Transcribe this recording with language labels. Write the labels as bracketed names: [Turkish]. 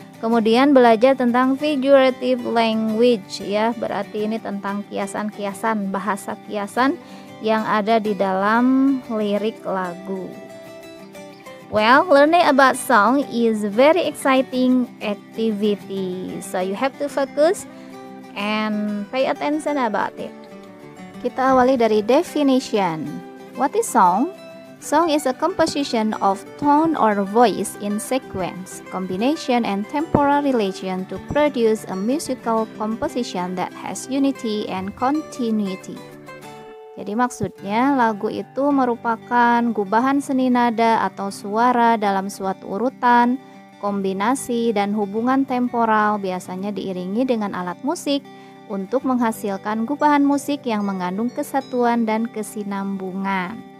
[Indonesian] Kemudian belajar tentang figurative language ya, berarti ini tentang kiasan-kiasan, bahasa kiasan yang ada di dalam lirik lagu. [English] Well, learning about song is very exciting activity, so you have to focus and pay attention about it. [Indonesian] Kita awali dari definition. [English] What is song? Song is a composition of tone or voice in sequence, combination and temporal relation to produce a musical composition that has unity and continuity. [Indonesian] Jadi maksudnya lagu itu merupakan gubahan seni nada atau suara dalam suatu urutan, kombinasi dan hubungan temporal, biasanya diiringi dengan alat musik untuk menghasilkan gubahan musik yang mengandung kesatuan dan kesinambungan.